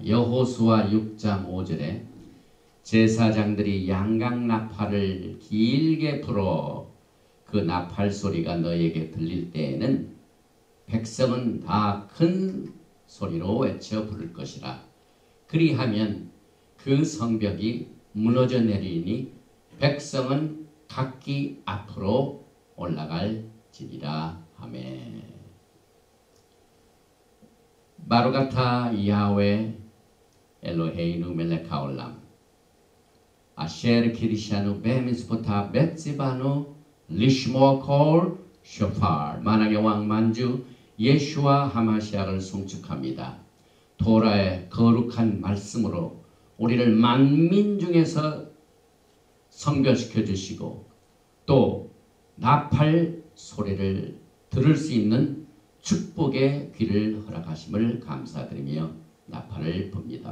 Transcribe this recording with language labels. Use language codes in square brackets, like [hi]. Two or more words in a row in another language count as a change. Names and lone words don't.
[ko] 여호수아 6장 5절에 제사장들이 양각 나팔을 길게 불어 그 나팔 소리가 너에게 들릴 때에는 백성은 다 큰 소리로 외쳐 부를 것이라. 그리하면 그 성벽이 무너져 내리니 백성은 각기 앞으로 올라갈지니라. 아멘. [he] ברוך אתה יהוה אלוהינו מלך העולם אשר קדשנו במצוותיו וצוונו לשמוע קול שופר. [ko] 만왕의 왕 만주 예슈와 하마시아를 송축합니다. 토라의 거룩한 말씀으로 우리를 만민 중에서 성별시켜 주시고 또 나팔 소리를 들을 수 있는 축복의 귀를 허락하심을 감사드리며 나팔을 붑니다.